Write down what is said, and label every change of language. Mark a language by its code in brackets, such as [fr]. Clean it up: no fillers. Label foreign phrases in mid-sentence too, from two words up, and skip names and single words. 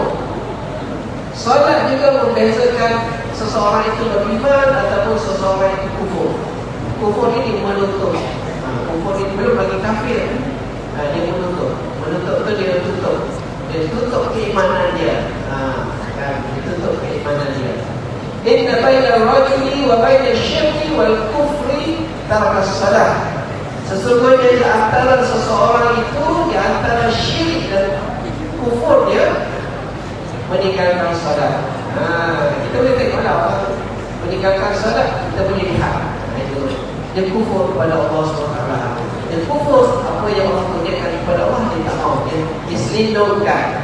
[ms] Solat juga membezakan seseorang itu beriman ataupun seseorang itu kufur. Kufur ini menutup. Kufur ini belum lagi kafir. Dia menutup tu dia tutup keimanan dia. Dia tutup keimanan dia. [ar] إن بين الرجل وبين الشرك والكفر ترك الصلاة. [ms] Sesungguhnya di antara seseorang itu, di antara syirik dan kufur dia meninggalkan salat. Kita boleh tengoklah orang meninggalkan salat, kita boleh lihat. Itu dia kufur kepada Allah SWT. Dia kufur apa yang Allah kurniakan kepada Allah, dia tak mau, dia selindungkan.